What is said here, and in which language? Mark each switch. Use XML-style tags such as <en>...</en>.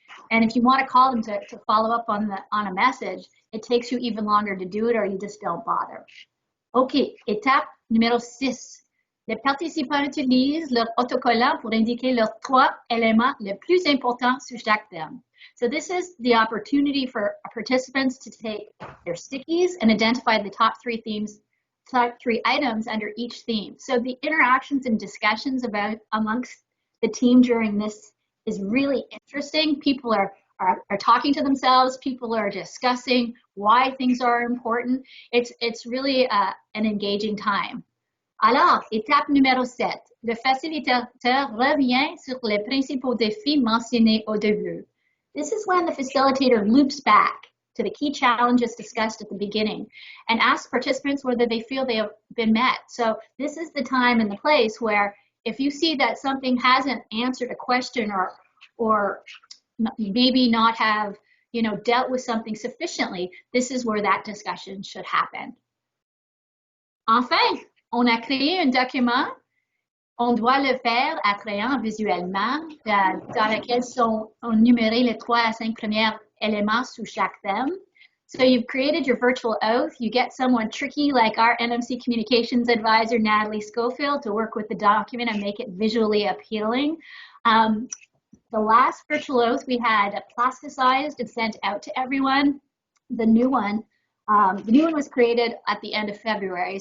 <en>And if you want to call them to follow up on a message, it takes you even longer to do it or you just don't bother.</en> <fr>OK, étape numéro 6. Les participants utilisent leur autocollant pour indiquer leurs 3 éléments les plus importants sur chaque thème.</fr> <en>So this is the opportunity for participants to take their stickies and identify the top 3 items under each theme. So the interactions and discussions amongst the team during this is really interesting. People are talking to themselves. People are discussing why things are important. It's really an engaging time. Alors, étape numéro 7. Le facilitateur revient sur les principaux défis mentionnés au début. This is when the facilitator loops back to the key challenges discussed at the beginning and asks participants whether they feel they have been met. So this is the time and the place where if you see that something hasn't answered a question or maybe not have, you know, dealt with something sufficiently, this is where that discussion should happen.</en> <fr>Enfin, on a créé un document. On doit le faire attrayant visuellement, dans lequel sont numérés les 3 à 5 premiers éléments sous chaque thème.</fr> <en>So you've created your virtual oath. You get someone tricky like our NMC communications advisor, Natalie Schofield, to work with the document and make it visually appealing. The last virtual oath we had plasticized and sent out to everyone. The new one was created at the end of February.</en>